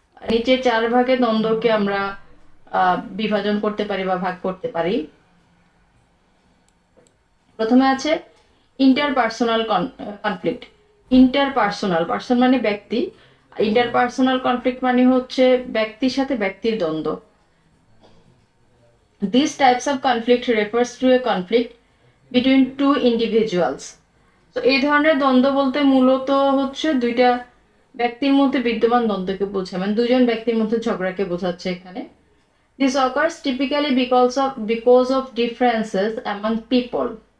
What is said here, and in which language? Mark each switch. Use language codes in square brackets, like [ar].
[bn] নিচে 4 ভাগে দ্বন্দ্বকে আমরা বিভাজন করতে পারি বা ভাগ করতে পারি। প্রথমে আছে ইন্টারপার্সোনাল কনফ্লিক্ট। পার্সন মানে ব্যক্তি, ইন্টারপার্সোনাল কনফ্লিক্ট মানে হচ্ছে ব্যক্তির সাথে ব্যক্তির দ্বন্দ্ব। [en] These types of conflict refers to a conflict between two individuals. [bn] তো এই ধরনের দ্বন্দ্ব বলতে মূলত হচ্ছে দুইটা ব্যক্তির মধ্যে বিদ্যমান দ্বন্দ্বকে বোঝায়, মানে দুজন ব্যক্তির মধ্যে ঝগড়াকে বোঝাচ্ছে এখানে। [en] This occurs typically because of differences among people.